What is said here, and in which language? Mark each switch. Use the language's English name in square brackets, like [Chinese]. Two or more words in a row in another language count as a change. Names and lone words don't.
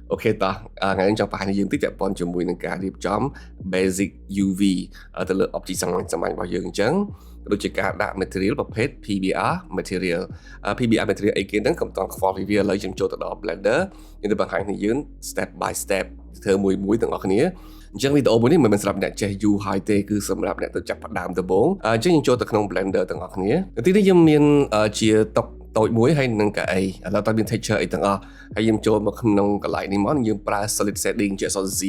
[Khmer] អូខេតោះថ្ងៃនេះចង់បង្ហាញយើងតិចតែប៉ុនជាមួយនឹងការរៀបចំ [English] basic UV [Khmer] ទៅលើ object សាមញ្ញរបស់យើងអញ្ចឹងដូចជាការដាក់ material ប្រភេទ [English] PBR material PBR material [Khmer] អីគេហ្នឹងកុំតន់ខ្វល់ពីវាឥឡូវខ្ញុំចូលទៅដល់ Blender ខ្ញុំទៅបង្ហាញឲ្យយើង [English] step by step [Khmer] ធ្វើមួយទាំងអស់គ្នាអញ្ចឹងវីដេអូមួយនេះមិនមែនសម្រាប់អ្នកចេះ U ហើយ ទេគឺសម្រាប់អ្នកទៅចាប់ផ្ដើមដំបូងអញ្ចឹងយើងចូលទៅក្នុង Blender ទាំងអស់គ្នាទីនេះយើងមានជាតុតូចមួយហើយនឹងកៅអីឥឡូវតើមាន texture អីទាំងអស់ហើយយើងចូលមកក្នុងកន្លែងនេះមកយើងប្រើ [English] solid shading [Khmer] ជាអក្សរ Z